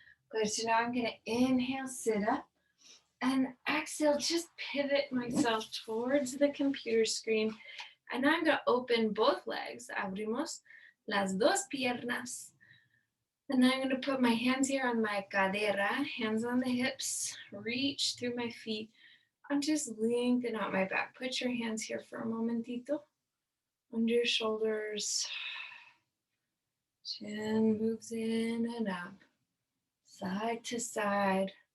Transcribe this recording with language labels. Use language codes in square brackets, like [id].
[en] Good. So now I'm going to inhale, sit up, and exhale, just pivot myself towards the computer screen. And I'm going to open both legs. [es] Abrimos las dos piernas. [en] And I'm going to put my hands here on my cadera, hands on the hips, reach through my feet. I'm just lengthening out my back. Put your hands here for a momentito. Under your shoulders. Chin moves in and up. Side to side.